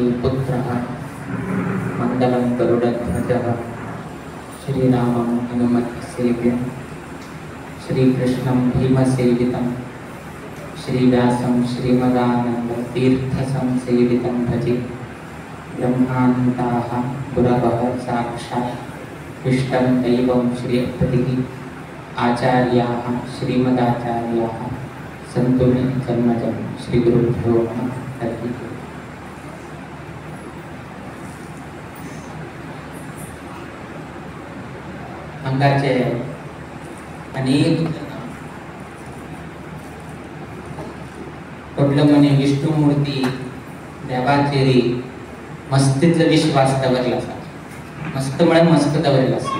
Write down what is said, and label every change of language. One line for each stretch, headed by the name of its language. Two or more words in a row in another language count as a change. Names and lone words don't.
Sanskrit: पुत्र मंडलम गरुड़ध्वज श्रीरामं हनुमत्सेव्यं श्रीकृष्णं भीमसेवितं श्रीव्यासं श्रीमदानन्दतीर्थसंसेवितं भजे ब्रह्मानन्दाः गुरवः साक्षात् इष्टं दैवं श्रीपतिः आचार्याः श्रीमदाचार्याः सन्तु मे जन्मजं श्रीगुरुभ्यो नमः। हरिः ओम्।
Konkani: हांगाचे अनेक कुठलं विष्णुमूर्ती देवाचेरी मस्तीतलं विश्वास दवरला आसा, मस्त म्हळ्यार मस्त दवरला आसा।